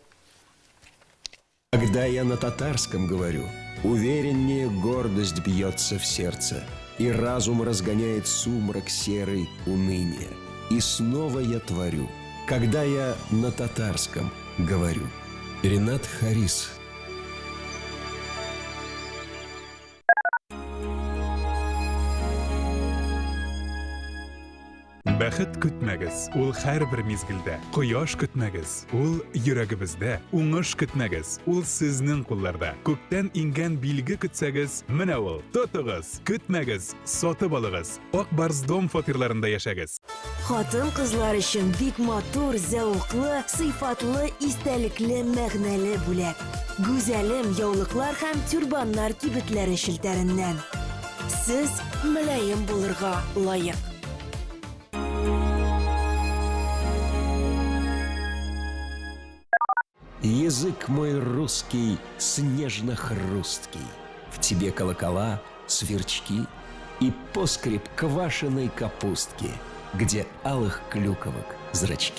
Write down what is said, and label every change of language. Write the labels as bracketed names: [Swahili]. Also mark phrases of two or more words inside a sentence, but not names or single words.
[Russian] Когда я на татарском говорю, увереннее гордость бьется в сердце, и разум разгоняет сумрак серый уныния. И снова я творю, когда я на татарском говорю. Ренат Харис. [Tatar] Бәхет көтмәгез, ул һәрбер мизгелдә. Кояш көтмәгез, ул йөрәгебездә. Уңыш көтмәгез, ул сезнең кулларда. Күктән ингән билге көтсәгез, менә ул. Тотыгыз, көтмәгез, сатып алыгыз. Ак Барс дом фатирларында яшәгез. Хатын-кызлар өчен бик матур, зәвыклы, сыйфатлы, истәлекле, мәгънәле бүләк. Гүзәлем яулыклар һәм тюрбаннар кибетләре шелтәреннән. Сез мөлаем булырга лаек. [Russian] Язык мой русский, снежно-хрусткий. В тебе колокола, сверчки и поскреб квашеной капустки, где алых клюковок зрачки.